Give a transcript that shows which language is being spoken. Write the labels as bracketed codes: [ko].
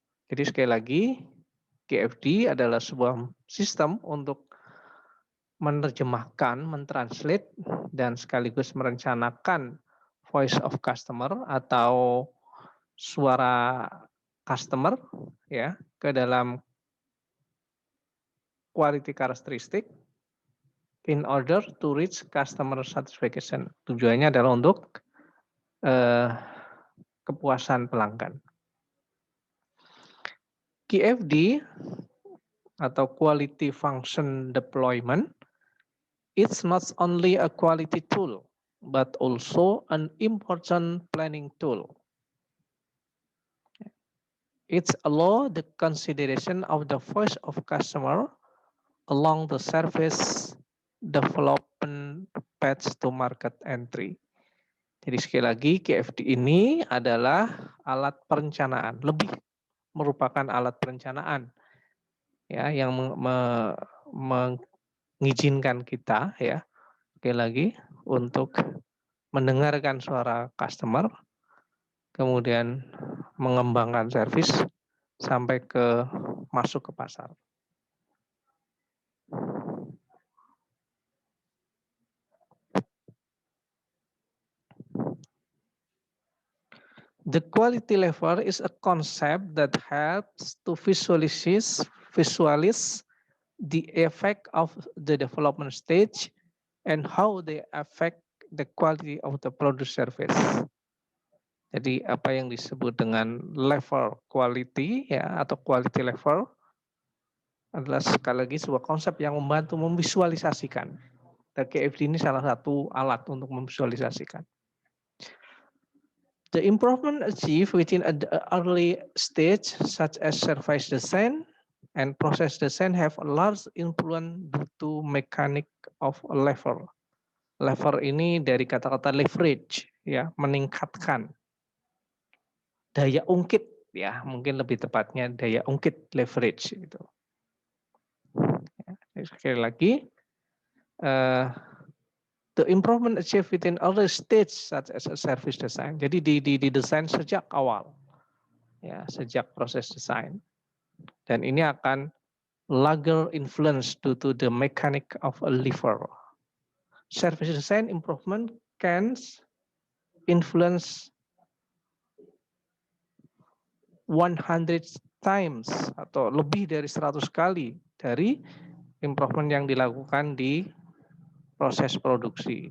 [id] Jadi sekali lagi, GFD adalah sebuah sistem untuk menerjemahkan, mentranslate, dan sekaligus merencanakan voice of customer atau suara customer ya ke dalam [en] quality characteristic in order to reach customer satisfaction. [id] Tujuannya adalah untuk kepuasan pelanggan. [en] QFD atau Quality Function Deployment, it's not only a quality tool, but also an important planning tool. It's allow the consideration of the voice of customer along the service development path to market entry. [id] Jadi sekali lagi QFD ini adalah alat perencanaan, lebih merupakan alat perencanaan ya yang mengizinkan kita ya sekali lagi untuk mendengarkan suara customer, kemudian mengembangkan service sampai ke masuk ke pasar. [en] The quality level is a concept that helps to visualize the effect of the development stage and how they affect the quality of the product service. [id] Jadi apa yang disebut dengan level quality ya atau quality level adalah sekali lagi sebuah konsep yang membantu memvisualisasikan. Dan QFD ini salah satu alat untuk memvisualisasikan. [en] The improvement achieved within an early stage, such as service design and process design, have a large influence due to mechanic of a lever. [id] Lever ini dari kata-kata leverage, ya, meningkatkan daya ungkit, ya, mungkin lebih tepatnya daya ungkit leverage itu. Ya, sekali lagi, [en] the improvement achieved within early stage such as a service design. [id] Jadi di desain sejak awal, ya sejak proses desain. Dan ini akan [en] larger influence due to the mechanic of a lever. Service design improvement can influence 100 times [id] atau lebih dari 100 kali dari improvement yang dilakukan di proses produksi.